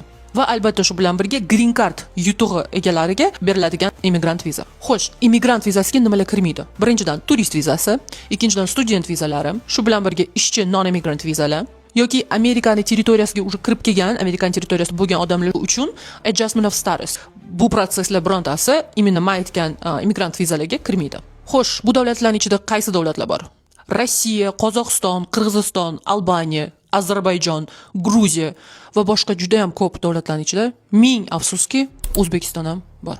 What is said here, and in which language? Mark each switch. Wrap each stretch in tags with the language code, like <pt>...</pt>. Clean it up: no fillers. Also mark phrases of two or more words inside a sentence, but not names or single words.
<uz>Va albatta shu bilan birga</uz> <en>green card</en> <uz>yutug'i egalariga beriladigan immigrant viza. Xo'sh, immigrant vizasiga nimalar kirmaydi? Birinchidan turist vizasi, ikkinchidan student vizalari, shu bilan birga ishchi non-immigrant vizalar yoki Amerikaning territoriyasiga уже kirib kelgan, Amerikan territoriyasida bo'lgan odamlar uchun</uz> <en>adjustment of status.</en> <uz>Bu protsesslar birontasi именно men aytgan immigrant vizalarga kirmaydi. Xo'sh, bu davlatlarning ichida qaysi davlatlar bor? Rossiya, Qozog'iston, Qirg'iziston, Albaniya, Ozarbayjon, Gruziya va boshqa juda ham ko'p davlatlarning ichida ming afsuski O'zbekiston ham bor.</uz>